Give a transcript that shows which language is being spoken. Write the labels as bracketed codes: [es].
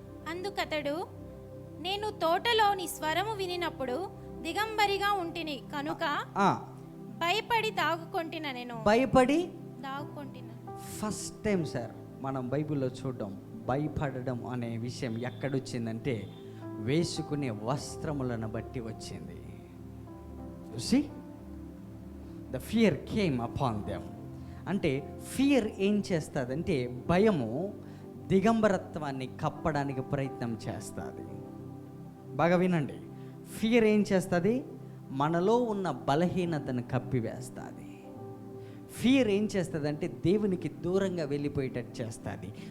[te] అందుకతడు, నేను తోటలో నీ స్వరము వినినప్పుడు దిగంబరిగా ఉంటిని కనుక భయపడి దాగుకొంటిన. నేను భయపడి దాగుకొంటిన. ఫస్ట్ టైం సార్ మనం బైబిల్లో చూడడం భయపడడం అనే విషయం ఎక్కడొచ్చిందంటే, వేసుకునే వస్త్రములను బట్టి వచ్చింది. [en] See, the fear came upon them. [te] అంటే ఫియర్ ఏం చేస్తుందంటే, భయము దిగంబరత్వాన్ని కప్పడానికి ప్రయత్నం చేస్తుంది. బాగా వినండి, ఫియర్ ఏం చేస్తుంది? మనలో ఉన్న బలహీనతను కప్పివేస్తుంది. ఫియర్ ఏం చేస్తుందంటే దేవునికి దూరంగా వెళ్ళిపోయేటట్టు చేస్తుంది.